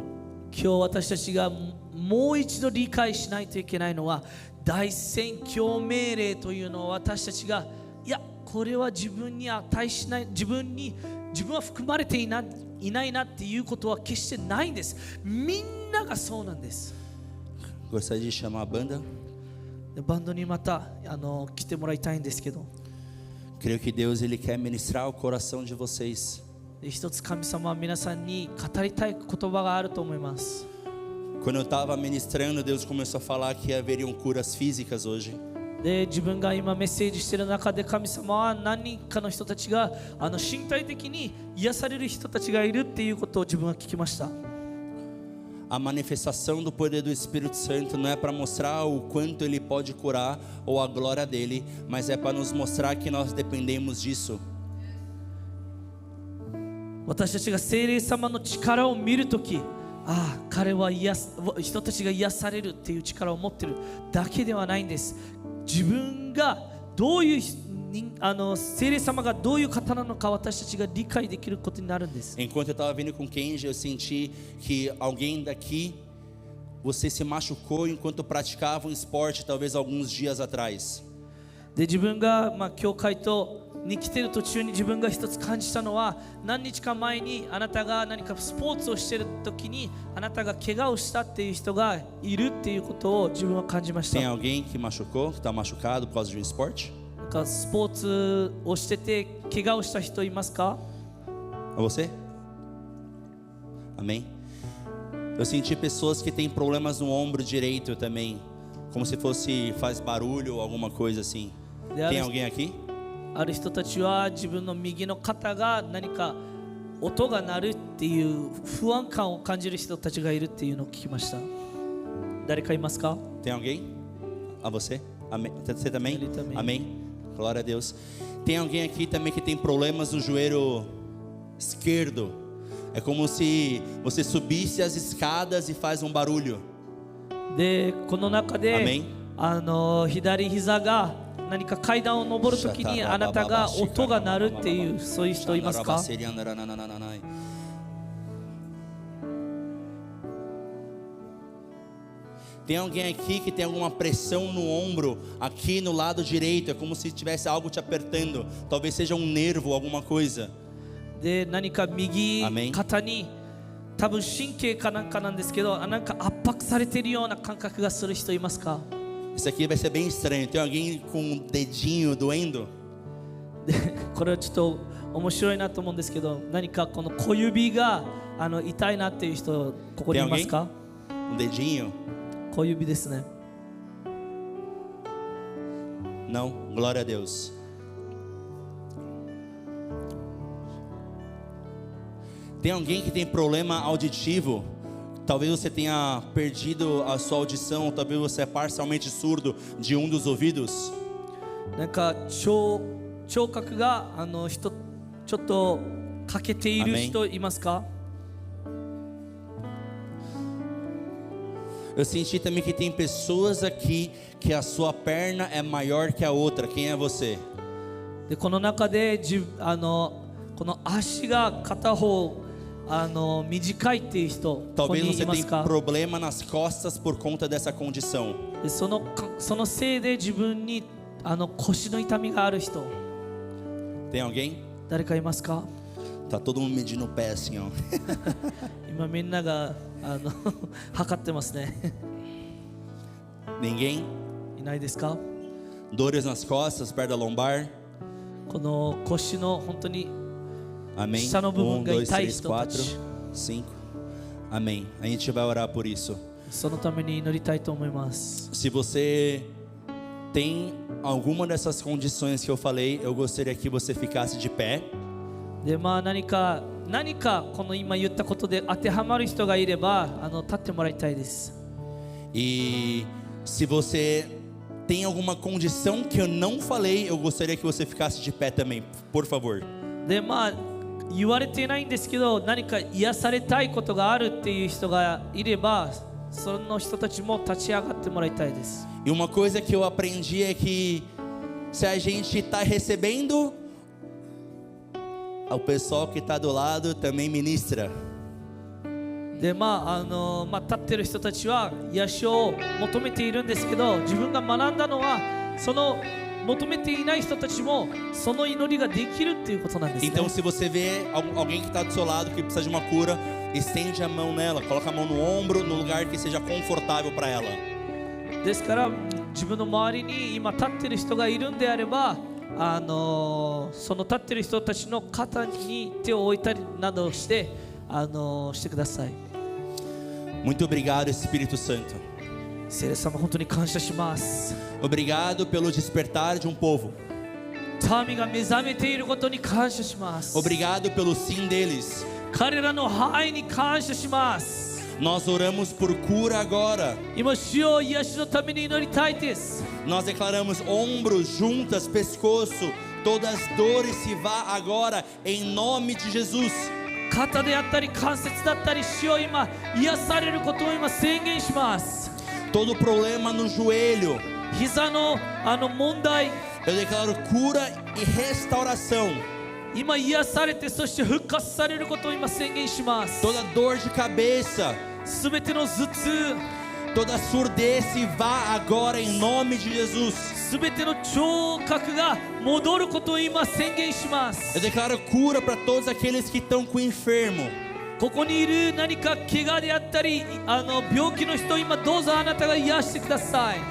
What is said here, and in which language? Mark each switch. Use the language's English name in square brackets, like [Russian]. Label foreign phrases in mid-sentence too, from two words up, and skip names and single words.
[Japanese] 今日私たちがもう一度理解しないといけないのは、大宣教命令というのを私たちが、いやこれは自分に値しない、自分は含まれていないなっていうことは決してないんです。みんながそうなんです。 [Portuguese] Gostaria de chamar a banda. [Japanese] バンドにまた来てもらいたいんですけど、 [Portuguese] Creio que Deus ele quer ministrar o coração de vocês. [Japanese] 一つ神様は皆さんに語りたい言葉があると思います。 [Portuguese] Quando eu estava ministrando, Deus começou a falar que haveriam curas físicas hoje. [Japanese] で、自分が今メッセージしている中で神様は何人かの人たちが身体的に癒される人たちがいるっていうことを自分は聞きました。 [Portuguese] A manifestação do poder do Espírito Santo não é para mostrar o quanto ele pode curar ou a glória dele, mas é para nos mostrar que nós dependemos disso. [Japanese] 私たちが聖霊様の力を見るとき、彼は人たちが癒されるっていう力を持っているだけではないんです。自分がどういう聖霊様がどういう方なのか私たちが理解できることになるんです。 [Portuguese] Enquanto eu estava vindo com Kenji, eu senti que alguém daqui, você se machucou enquanto praticava um esporte, talvez alguns dias atrás. [Japanese] で、自分が教会に来ている途中に自分が一つ感じたのは、何日か前にあなたが何かスポーツをしている時にあなたが怪我をしたっていう人がいるっていうことを自分は感じました。 [Portuguese] Tem alguém que machucou, que está machucado por causa de um esporte? [Japanese] スポーツをしてて怪我をした人いますか？ [Portuguese] É você? Amém? Eu senti pessoas que têm problemas no ombro direito também, como se faz barulho ou alguma coisa assim. Tem alguém aqui? [Japanese] ある人たちは自分の右の肩が何か音が鳴るっていう不安感を感じる人たちがいるっていうのを聞きました。誰かいますか？ [Portuguese] Tem alguém? A você? Amém. Você também? Ele também. Amém. Glória a Deus. Tem alguém aqui também que tem problemas no joelho esquerdo? É como se você subisse as escadas e faz um barulho. [Japanese] でこの中で [Portuguese] Amém. [Japanese] 左膝が何か階段を上るときにあなたが音が鳴るっていうそういう人いますか？ [Portuguese] Tem alguém aqui que tem alguma pressão no ombro, aqui no lado direito, é como se tivesse algo te apertando, talvez seja um nervo, alguma coisa. [Japanese] で何か右 [Portuguese] Amém. [Japanese] 肩に多分神経かなんかなんですけど、なんか圧迫されているような感覚がする人いますか？ [Portuguese] Isso aqui vai ser bem estranho. Tem alguém com um dedinho doendo? [Japanese] でこれはちょっと面白いなと思うんですけど、何かこの小指が痛いなっていう人ここにいますか？ [Portuguese] Um dedinho? [Japanese] 小指ですね。 [Portuguese] Não? Glória a Deus. Tem alguém que tem problema auditivo? Talvez você tenha perdido a sua audição, talvez você é parcialmente surdo de um dos ouvidos. [Japanese] なんか聴覚がちょっと欠けている人いますか？ [Portuguese] Eu senti também que tem pessoas aqui que a sua perna é maior que a outra. Quem é você? [Japanese] でこの中でこの足が片方短いっていう人ここ [Portuguese] Talvez [Japanese] に [Portuguese] você [Japanese] います [Portuguese] tenha [Japanese] か？ [Portuguese] problema nas costas por conta dessa condição. [Japanese] でそのせいで自分に腰の痛みがある人 [Portuguese] Tem alguém? [Japanese] 誰かいますか？ [Portuguese] Tá todo mundo medindo o pé assim, ó. [Japanese] 今みんなが測ってますね。 [Portuguese] Ninguém? [Japanese] いないですか？ [Portuguese] Dores nas costas, perto da lombar. [Japanese] この腰の本当に [Portuguese] Amém. Está no bumbum, 1, 2, 3, gaitaísta, 4, Tati. 5. Amém. A gente vai orar por isso. [Japanese] そのために祈りたいと思います。 [Portuguese] Se você tem alguma dessas condições que eu falei, eu gostaria que você ficasse de pé. [Japanese] で何かこの今言ったことで当てはまる人がいれば立ってもらいたいです。 [Portuguese] E se você tem alguma condição que eu não falei, eu gostaria que você ficasse de pé também, por favor. [Japanese] で言われていないんですけど、何か癒されたいことがあるっていう人がいれば、その人たちも立ち上がってもらいたいです。 [Portuguese] E uma coisa que eu aprendi é que se a gente está recebendo, o pessoal que está do lado também ministra. [Japanese] で立ってる人たちは癒しを求めているんですけど、自分が学んだのはその求めていない人たちもその祈りができるっていうことなんですね。 [Portuguese] Então se você vê alguém que está do seu lado que precisa de uma cura, estende a mão nela, coloca a mão no ombro, no lugar que seja confortável para ela. [Japanese] ですから自分の周りに今立ってる人がいるんであれば、その立ってる人たちの肩に手を置いたりなどしてしてください。 [Portuguese] Muito obrigado, Espírito Santo. [Japanese] 聖霊様、本当に感謝します。 [Portuguese] Obrigado pelo despertar de um povo. [Japanese] 民が目覚めていることに感謝します。 [Portuguese] Obrigado pelo sim deles. [Japanese] 彼らのはいに感謝します。 [Portuguese] Nós oramos por cura agora. [Japanese] 今、主よ癒しのために祈りたいです。 [Portuguese] Nós declaramos ombros, juntas, pescoço, todas as dores se vá agora em nome de Jesus. [Japanese] 肩であったり関節だったり、主よ今癒されることを今宣言します。 [Portuguese] Todo problema no joelho, [Japanese] 膝の問題、 [Portuguese] eu declaro cura e restauração. [Japanese] 今癒されて、そして復活されることを今宣言します。 [Portuguese] Toda dor de cabeça, [Japanese] すべての頭痛、 [Portuguese] toda surdez se vá agora em nome de Jesus. [Japanese] すべての聴覚が戻ることを今宣言します。 [Portuguese] Eu declaro cura para todos aqueles que estão com enfermo. [Japanese] ここにいる何か怪我であったり病気の人、今どうぞあなたが癒してください。